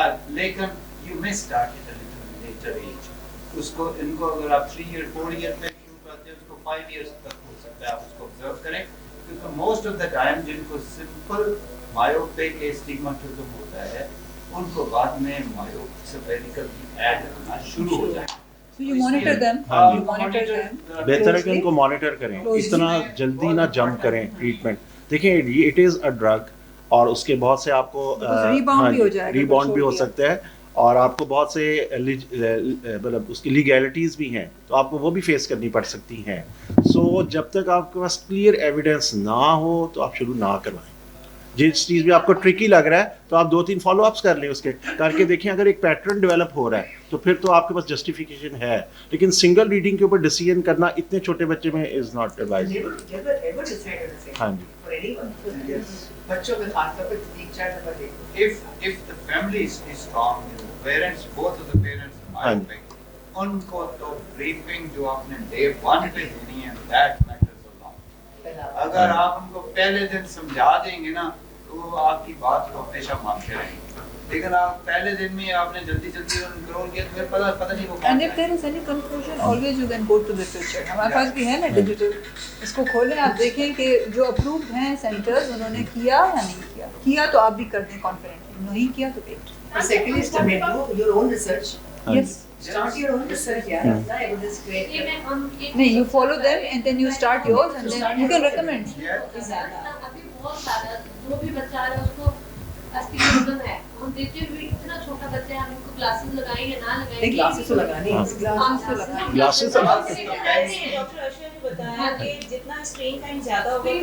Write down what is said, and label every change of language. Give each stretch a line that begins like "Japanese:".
English: लेकिन you may start it a little later age.
Hindi: उसको इनको अगर आप 3 year 4 year पे शुरू करते हैं उसको 5 years तक हो सकता है, आप उसको ऑब्जर्व करें क्योंकि
English: most of the time
Hindi: जिनको सिंपल मायोपिक एस्टिग्मेटिज्म होता है उनको बाद में मायोसेफेरिकल की ऐड होना शुरू हो जाए.
English: So you monitor them.
Hindi: हाँ.
English: You monitor them.
Hindi: बेहतर है कि
English: closely.
Hindi: उनको मॉनिटर करें,
English: Closely.
Hindi: इतना जल्दी ना जंप करें ट्रीटमेंट. देखिं ये
English: it is a drug
Hindi: और उसके बहुत से आपको rebound भी हो जाएगा, रीबाउंड भी हो छोड़ दिया. सकता है और आपको बहुत से मतलब उसकी लीगैलिटीज़ भी हैं तो आपको वो भी फेस करनी पड़ सकती हैं. सो जब तक आपके पास क्लियर एविडेंस ना हो तो आप शुरू ना करवाएं. जिस चीज़ भी आपको ट्रिकी लग रहा है तो आप 2-3 फॉलोअप्स कर लें उसके करके देखें. अगर एक पैटर्न डेवलप हो रहा है तो फिर तो आपके पास जस्टिफिकेशन है. लेकिन सिंगल रीडिंग के ऊपर डिसीजन करना इतने छोटे बच्चे में
English: Is not advisable. Never decide on the same.
Hindi: हाँ जी.
English: For anyone.
Hindi: बच्चों में खासतौर पर 3-4 नंबर देखो.
English: If the family is strong, parents, both of the parents are
Hindi: हाँ.
English: myopic,
Hindi: उनको तो
English: briefing
Hindi: जो आपने
English: day 1
Hindi: पे देनी है
English: that matters a lot.
Hindi: अगर आप उनको पहले दिन समझा देंगे ना तो वो आपकी बात को हमेशा मानते रहेंगे. लेकिन आप पहले दिन में आपने जल्दी कंट्रोल किया तो फिर पता नहीं वो
English: And if there is any confusion, always you can go to the literature.
Hindi: हमारे पास भी है ना डिजिटल, इसको खोलें आप देखें कि जो अप्रूव्ड हैं सेंटर्स उन्होंने किया या नहीं किया. किया तो आप भी कर दें कॉन्फिडेंटली, नहीं किया तो wait.
English: Secondly, is to do your own research.
Hindi: हाँ
English: Yes.
Hindi: Ji.
English: Start your own research. Yeah,
Hindi: अपना
English: evidence create
Hindi: करो.
English: नहीं, you follow them and then you start yours and then you can recommend.
Hindi: अभी बहुत सारा जो भी बच्चा आ रहा है उसको astigmatism है. हम देखते हुए इतना छोटा बच्चा है, हम इनको ग्लासेस लगाएं या ना लगाएं. नहीं, glasses तो लगानी है. हाँ. Glasses तो लगाएं. Glasses तो डॉक्टर अर्शद ने बताया कि जितना स्क्रीन टाइम ज्यादा होगा
English: Screen